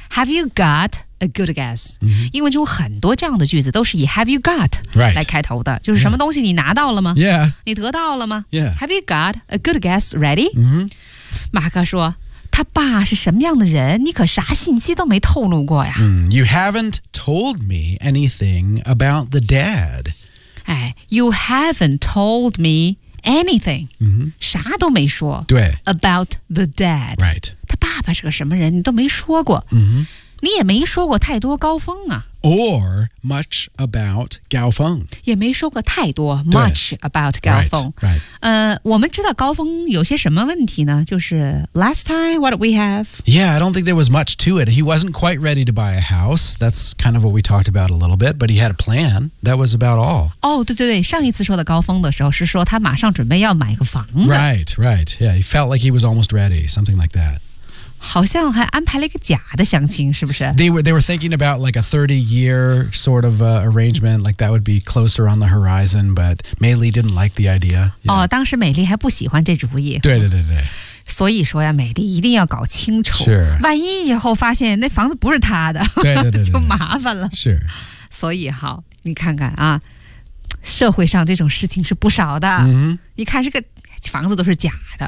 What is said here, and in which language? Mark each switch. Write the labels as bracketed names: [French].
[English] Have you got... A good guess.、 Mm-hmm. [Chinese] 英文中很多这样的句子都是以 [English] have you got、 right. [Chinese] 来开头的。就是什么东西你拿到了吗 [English] Yeah. [Chinese] 你得到了吗 [English] Yeah. Have you got a good guess ready?、 Mm-hmm. [Chinese] 马克说他爸是什么样的人你可啥信息都没透露过呀、 [English] mm, You haven't told me anything about the dad. 哎 you haven't told me anything.、 Mm-hmm. [Chinese] 啥都没说。对。 [English] About the dad. Right. [Chinese] 他爸爸是个什么人你都没说过。嗯、mm-hmm. 你也没说过太多高峰啊 [English] Or much about 高峰 [Chinese] 也没说过太多 [English] much about [Chinese] 高峰 [English] right, right. [Chinese] 我们知道高峰有些什么问题呢就是 [English] last time what did we have Yeah I don't think there was much to it He wasn't quite ready to buy a house That's kind of what we talked about a little bit But he had a plan That was about all [Chinese] 哦、oh, 对对对上一次说的高峰的时候是说他马上准备要买个房子 [English] Right right Yeah he felt like he was almost ready Something like that [Chinese] 好像还安排了一个假的相亲，是不是 [English] they were thinking about like a 30-year sort of arrangement, like that would be closer on the horizon, but Mei Li didn't like the idea. [Chinese] Yeah. 哦，当时美丽还不喜欢这主意。对对对对。所以说呀，美丽一定要搞清楚，是万一以后发现那房子不是她的，对对对对就麻烦了。是。所以好，你看看啊，社会上这种事情是不少的。嗯。一看这个房子都是假的。